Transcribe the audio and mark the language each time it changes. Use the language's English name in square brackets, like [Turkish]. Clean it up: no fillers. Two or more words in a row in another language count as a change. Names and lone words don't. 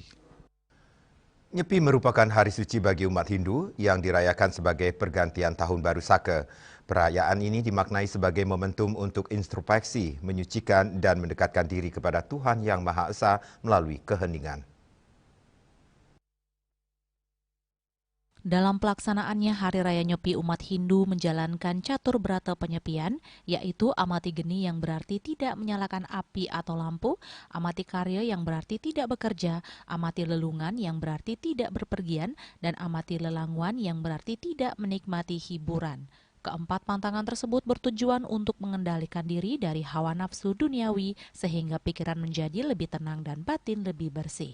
[Indonesian] Nyepi merupakan hari suci bagi umat Hindu yang dirayakan sebagai pergantian Tahun Baru Saka. Perayaan ini dimaknai sebagai momentum untuk introspeksi, menyucikan dan mendekatkan diri kepada Tuhan Yang Maha Esa melalui keheningan. Dalam pelaksanaannya, Hari Raya Nyepi umat Hindu menjalankan catur brata penyepian, yaitu amati geni yang berarti tidak menyalakan api atau lampu, amati karya yang berarti tidak bekerja, amati lelungan yang berarti tidak berpergian, dan amati lelangwan yang berarti tidak menikmati hiburan. Keempat pantangan tersebut bertujuan untuk mengendalikan diri dari hawa nafsu duniawi sehingga pikiran menjadi lebih tenang dan batin lebih bersih.